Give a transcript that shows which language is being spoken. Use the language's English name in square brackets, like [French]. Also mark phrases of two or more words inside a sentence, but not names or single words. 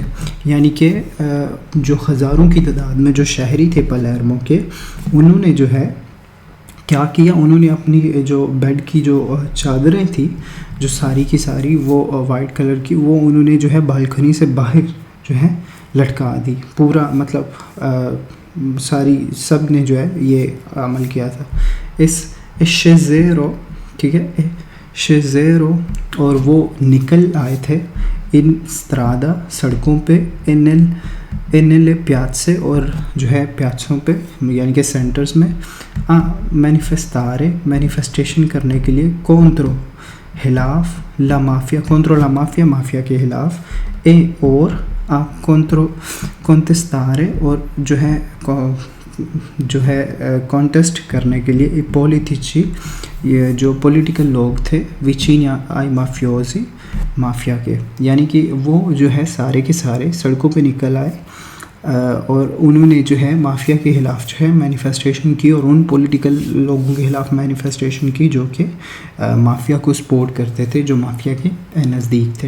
[Urdu] یعنی کہ جو ہزاروں کی تعداد میں جو شہری تھے پلیرمو کے، انہوں نے جو ہے کیا کیا، انہوں نے اپنی جو بیڈ کی جو چادریں تھیں جو ساری کی ساری وہ وائٹ کلر کی، وہ انہوں نے جو ہے بالکنی سے باہر جو ہے لٹکا دی. پورا مطلب سب نے جو ہے یہ عمل کیا تھا. اس شیزیرو، ٹھیک ہے، شیزیرو، اور وہ نکل آئے تھے ان स्ट्रादा سڑکوں پے [Italian] nelle piazze [Urdu] اور جو ہے پیازوں پے یعنی کہ سینٹرز میں مینیفیسٹیشن کرنے کے لیے [Italian] contro la mafia [Urdu] مافیا کے خلاف اور contestare اور جو ہے کانٹیسٹ کرنے کے لیے پولیٹیci یہ جو پولیٹیکل لوگ تھے [Italian] vicini ai mafiosi [Urdu] مافیا کے، یعنی کہ وہ جو ہے سارے کے سارے سڑکوں پے نکل آئے اور انہوں نے جو ہے مافیا کے خلاف جو ہے مینیفیسٹیشن کی اور ان پولیٹیکل لوگوں کے خلاف مینیفیسٹیشن کی جو کہ مافیا کو سپورٹ کرتے تھے، جو مافیا کے نزدیک تھے.